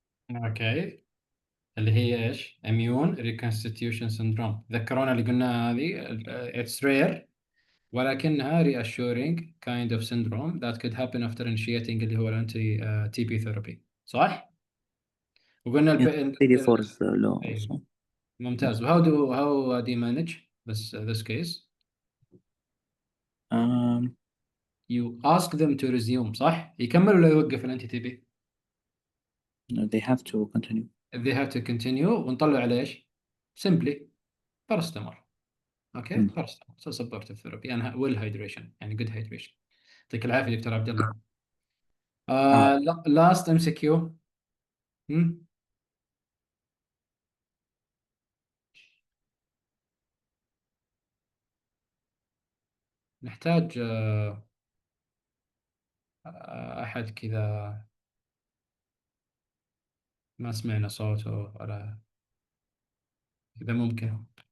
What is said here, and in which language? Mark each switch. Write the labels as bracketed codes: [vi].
[ar] اوكي، اللي هي ايش؟ [en] immune reconstitution syndrome. [ar] ذكرونا اللي قلنا هذه [en] it's rare [ar] ولكنها [en] reassuring kind of syndrome that could happen after initiating [ar] اللي هو الانتي تي بي ثيرابي، صح؟ وقلنا [en] C D 4 لو. [ar] أيوة. ممتاز. [en] how do you manage this case؟ you ask them to resume، صح؟ [ar] يكمل ولا يوقف الانتي تي بي؟ [en] they have to continue. they have to continue [ar] ونطلع على ايش؟ [en] simply paracetamol. Okay paracetamol so supportive therapy and well hydration [ar] يعني [en] good hydration. [ar] يعطيك العافيه دكتور عبد الله. [en] last MCQ. [ar] نحتاج أحد كذا ما سمعنا صوته ولا إذا ممكن.